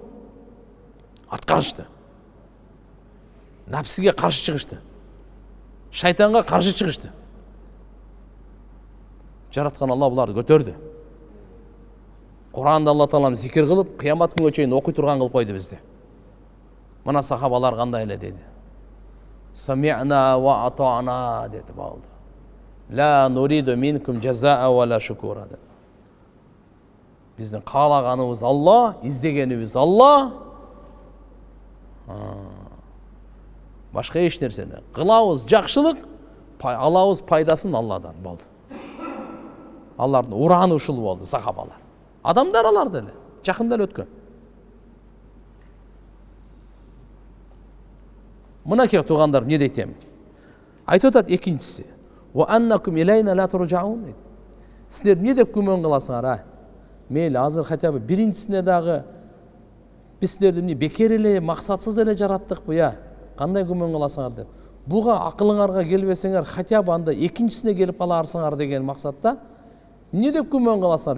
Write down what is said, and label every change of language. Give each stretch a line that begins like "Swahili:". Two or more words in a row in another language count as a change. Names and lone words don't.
Kyrgyz: Аткарышты. Напсиге каршы чыгышты. Шайтанга каршы чыгышты. Жараткан Алла буларды көтөрдү. Куранда Алла Таалам зикир кылып, кыямат күнгө чейин окуй турган кылып койду бизди. Мына сахабалар кандай эле деди.
Arabic: سمعنا وأطعنا
Kyrgyz: деди болду.
Arabic: لا نريد منكم جزاء ولا شكورا деп.
Kyrgyz: Биздин каалаганыбыз Алла, издегенибиз Алла. Башка эч нерсени кылабыз жакшылык, алабыз пайдасын Алладан болду. Алардын ураны ушул болду сахабалар. Адамдар алар деле, жакында эле өткөн. Мынакей туугандар эмне дейт эми? Айтып атат экинчиси.
Arabic: وأنكم إلينا لا ترجعون.
Kyrgyz: Силер эмне деп күмөн кыласыңар, а? Мейли азыр
Russian: хотя бы
Kyrgyz: биринчисине дагы биз силерди эмне бекер эле, максатсыз эле жараттыкпы, я? Кандай күмөн кыласыңар деп. Буга акылыңарга келбесеңер,
Russian: хотя бы
Kyrgyz: анда экинчисине келип каларсыңар деген максатта эмне деп күмөн кыласыңар?